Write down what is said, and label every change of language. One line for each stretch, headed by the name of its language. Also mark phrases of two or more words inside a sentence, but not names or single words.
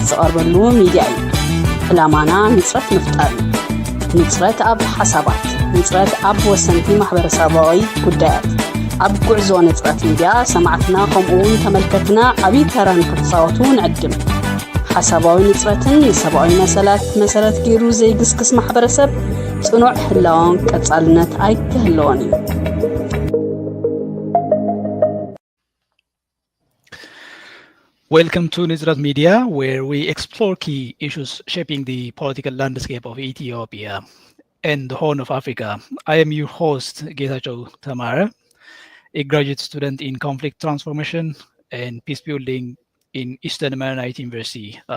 Tigrinya: ዝቐርበሉ ሚድያ እዩ። ዕላማና ንጽረት ምፍጣር እዩ። ንጽረት ኣብ ሓሳባት፣ ንጽረት ኣብ ወሰንቲ ማሕበረሰባዊ ጉዳያት። ኣብ ጉዕዞ ንጽረት ሚድያ ሰማዕትና ከምኡውን ተመልከትና ዓብይ ተራ ንክትፃወቱ ንዕድም። ሓሳባዊ ንጽረትን ንሰብኣዊ መሰላት መሰረት ገይሩ ዘይግስግስ ማሕበረሰብ ጽኑዕ ህላውን ቀጻልነት ኣይክህልዎን እዩ።
English: Welcome to Nizrat Media, where we explore key issues shaping the political landscape of Ethiopia and the Horn of Africa. I am your host, Getachew Tamara, a graduate student in conflict transformation and peace building in Eastern Maronite University.